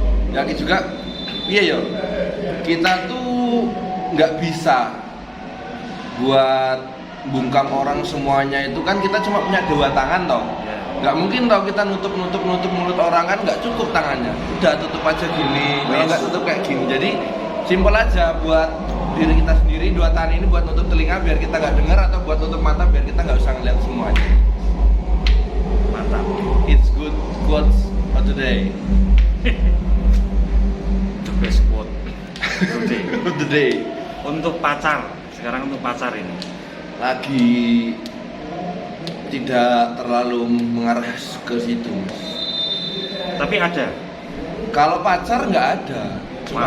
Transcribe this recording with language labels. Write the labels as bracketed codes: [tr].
[id] Yakin juga iya yo kita tuh nggak bisa buat bungkam orang semuanya, itu kan kita cuma punya dua tangan toh. Nggak mungkin toh kita nutup mulut orang, kan nggak cukup tangannya, udah tutup aja gini, kalau nggak tutup kayak gini. Jadi simpel aja buat diri kita sendiri, dua tangan ini buat nutup telinga biar kita nggak dengar, atau buat nutup mata biar kita nggak usah ngeliat semuanya. Mantap. [en] It's good quotes for today. The best quote today. For today. [id] Untuk pacar, sekarang untuk pacar ini Lagi tidak terlalu mengarah ke situ. tapi ada. Kalau pacar nggak ada. Cuma